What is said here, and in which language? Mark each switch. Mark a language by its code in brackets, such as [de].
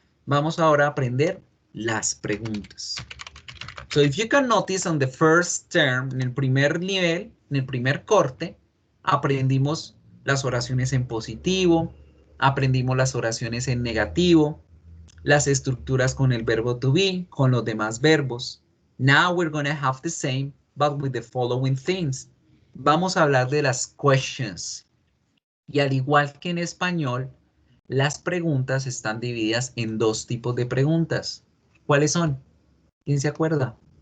[es] Vamos ahora a aprender las preguntas. [en] So, if you can notice on the first term, [es] en el primer nivel, en el primer corte, aprendimos las oraciones en positivo, aprendimos las oraciones en negativo, las estructuras con el verbo to be, con los demás verbos. [en] Now we're going to have the same, but with the following things. [es] Vamos a hablar de las questions. Y al igual que en español, las preguntas están divididas en dos tipos de preguntas. ¿Cuáles son? ¿Quién se acuerda?